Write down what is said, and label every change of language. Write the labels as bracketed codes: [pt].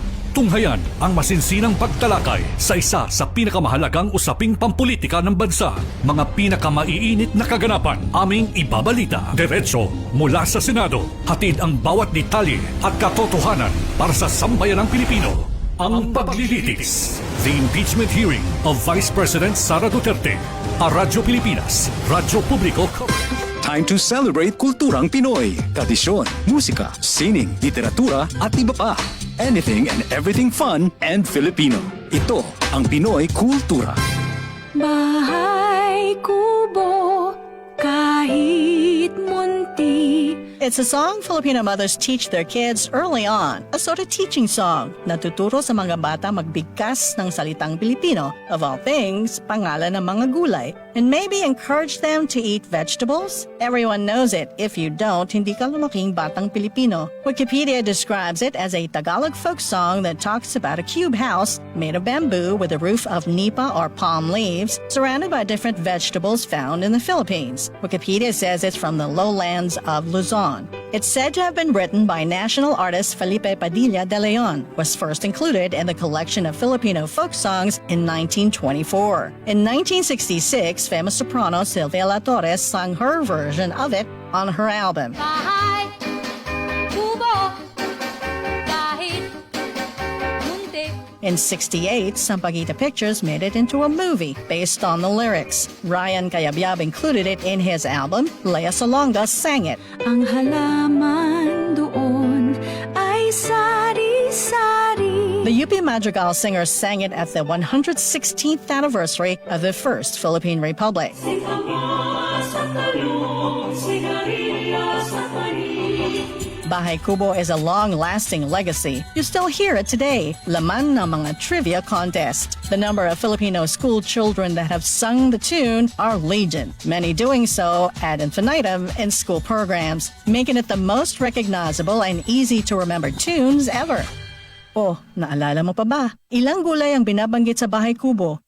[tl] Tunghayan ang masinsinang pagtalakay sa isa sa pinakamahalagang usaping pampolitika ng bansa. Mga pinakamaiinit na kaganapan aming ibabalita. Diretso mula sa Senado. Hatid ang bawat detalye at katotohanan para sa sambayanang Pilipino. Ang paglilitis. [en] The impeachment hearing of Vice President Sara Duterte. [tl] A Radyo Pilipinas, Radyo Publiko. [en] Time to celebrate [tl] kulturang Pinoy. Tradisyon, musika, sining, literatura at iba pa. [en] Anything and everything fun and Filipino. [tl] Ito ang Pinoy Kultura. Bahay kubo kahit munti. [en] It's a song Filipino mothers teach their kids early on. A sort of teaching song. [tl] Natuturo sa mga bata magbigkas ng salitang Pilipino. [en] Of all things, [tl] pangalan ng mga gulay. [en] And maybe encourage them to eat vegetables? Everyone knows it. If you don't, [tl] hindi ka lumaking batang Pilipino. [en] Wikipedia describes it as a Tagalog folk song that talks about a cube house made of bamboo with a roof of nipa or palm leaves, surrounded by different vegetables found in the Philippines. Wikipedia says it's from the lowlands of Luzon. It's said to have been written by national artist Felipe Padilla de Leon, was first included in the collection of Filipino folk songs in 1924. In 1966, famous soprano Silvia La Torres sang her version of it on her album. [tl] Bahay kubo kahit munti. [en] In 1968, Sampaguita Pictures made it into a movie based on the lyrics. Ryan Cayabyab included it in his album. Lea Salonga sang it. [tl] Ang halaman doon ay sari-sari. [en] The UP Madrigal singers sang it at the 116th anniversary of the First Philippine Republic. Bahay Kubo is a long-lasting legacy. You still hear it today. [tl] Laman ng mga trivia contest. [en] The number of Filipino school children that have sung the tune are legion. Many doing so ad infinitum in school programs, making it the most recognizable and easy to remember tunes ever. [tl] Oh, naalala mo pa ba? Ilang gulay ang binabanggit sa Bahay Kubo?